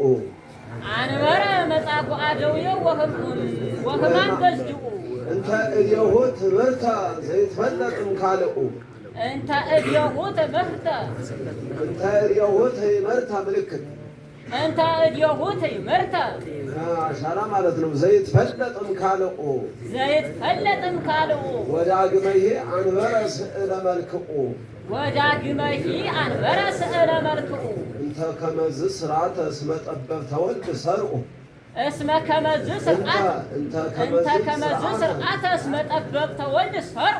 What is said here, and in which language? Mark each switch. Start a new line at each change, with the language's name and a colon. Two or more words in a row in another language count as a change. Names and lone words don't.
Geez: አንበረ መጻጉዕ አደውየ ወሕማም ገዝድዑ እንተ እዴሁ ትምህርተ ዘይትፈለጥ እምካልኡ እንተ እዴሁ ትምህርተ እንተ እዴሁ ትምህርተ ምልክት እንተ እዴሁ ትምህርተ
Amharic: አሻራ ማለት ነው።
Geez: ዘይትፈለጥ እምካልኡ ዘይትፈለጥ እምካልኡ ወዳግመይሄ አንበረ ስእለ መልክዑ ወዳግመይሂ አንበረ ስእለ መልክዑ እንተ ከመዝ ስርዓተ እስመ ጠበብተ ወልድ ሰርዑ እስመ ከመዝ ስርዓተ እስመ ጠበብተ ወልድ ሰርዑ